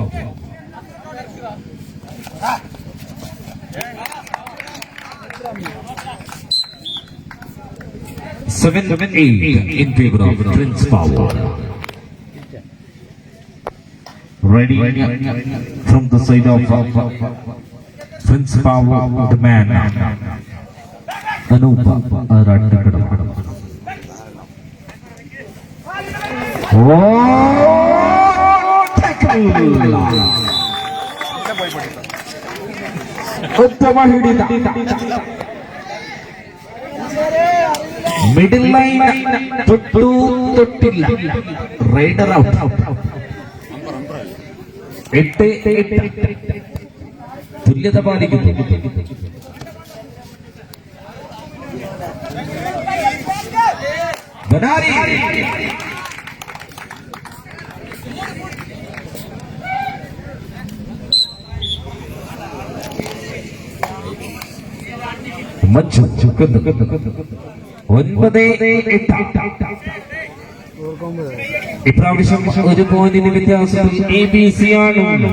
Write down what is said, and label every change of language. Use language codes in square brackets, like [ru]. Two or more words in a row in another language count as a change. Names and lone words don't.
[en] 7-8 in favor of Prince Pablo. Ready from the side of Prince Pablo, the man. Anupa Aradakadam. [kn] ಉತ್ತಮ ಹಿಡಿತ [en] middle line [kn] ತೊಟ್ಟಿಲ್ಲ [en] raider out [ml] 8 തുല്യത പാലിക്കുന്നു ബനാരി മച്ചു 9-8 ഇപ്രാവശ്യം ഒരു പോയിന്റിന് വ്യത്യാസം ABC ആണ്.